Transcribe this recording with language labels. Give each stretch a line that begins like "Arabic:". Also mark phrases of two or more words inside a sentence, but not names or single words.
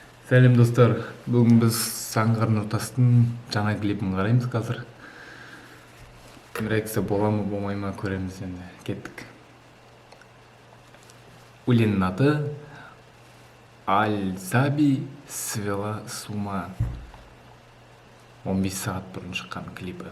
Kazakh: Сәлем достар, бүгін біз Саңғар Нұртастың жаңа клипін қараймыз қазір. Реакция бола ма, болмай ма көреміз енді. Кеттік. Өлеңнің аты Аль-Заби свела с ума. 15 сағат бұрын шыққан клипі.